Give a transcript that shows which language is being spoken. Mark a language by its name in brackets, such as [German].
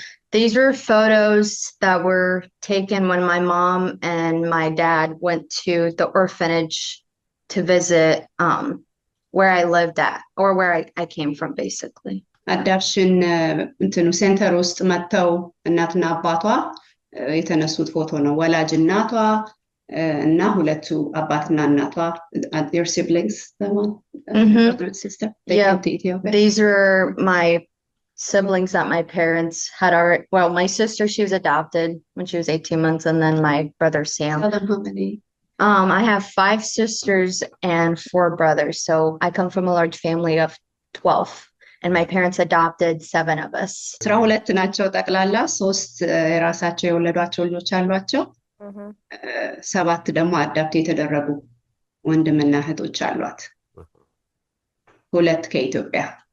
[English] These were photos that were taken when my mom and my dad went to the orphanage to visit where I lived at or where I came from basically. [Amharic] Adoption እንትኑ ሴንተር ውስጥ መተው እናትና አባቷ የተነሱት ፎቶ ነው ወላጅ እናቷ እና ሁለቱ አባትና እናቷ [English] their siblings the one brother and sister they came to Ethiopia. These are my siblings that my parents had already my sister she was adopted when she was 18 months and then my brother Sam. Tell them how many I have 5 sisters and 4 brothers, so I come from a large family of 12, and my parents adopted 7 of us. [Amharic] 12 ናቸው ጠቅላላ። 3 የራሳቸው የወለዷቸው ልጆች አሏቸው። 7 ደግሞ አዳፕት የተደረጉ ወንድምና እህቶች አሏት። 2 ከኢትዮጵያ።